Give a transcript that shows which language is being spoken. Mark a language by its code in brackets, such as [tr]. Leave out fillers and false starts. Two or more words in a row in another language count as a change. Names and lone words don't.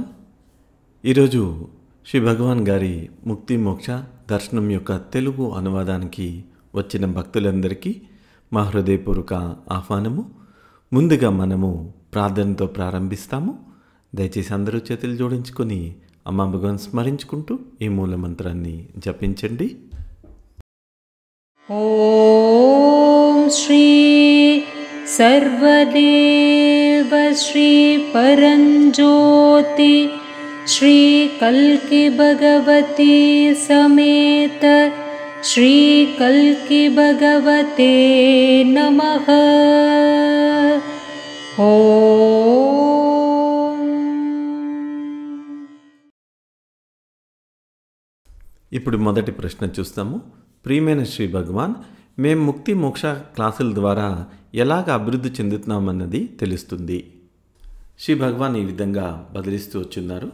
[te] ఈరోజు శ్రీ భగవాన్ గారి ముక్తి మోక్ష దర్శనం యొక్క తెలుగు అనువాదానికి వచ్చిన భక్తులందరికీ మా హృదయపూర్వక ఆహ్వానము. ముందుగా మనము ప్రార్థనతో ప్రారంభిస్తాము. దయచేసి అందరూ చేతులు జోడించుకొని అమ్మా భగవాన్ స్మరించుకుంటూ ఈ మూల మంత్రాన్ని జపించండి. [sa] ఓం శ్రీ सर्वदेव श्री परंज्योति श्री कल्की भगवती समेत श्री कल्की भगवते नमः. ओम. [te] ఇప్పుడు మొదటి ప్రశ్న చూస్తాము. ప్రియమైన శ్రీ భగవాన్, మేము ముక్తి మోక్ష క్లాసుల ద్వారా ఎలాగ అభివృద్ధి చెందుతున్నామన్నది తెలుస్తుంది. శ్రీ భగవాన్ ఈ విధంగా బదిలిస్తూ వచ్చున్నారు.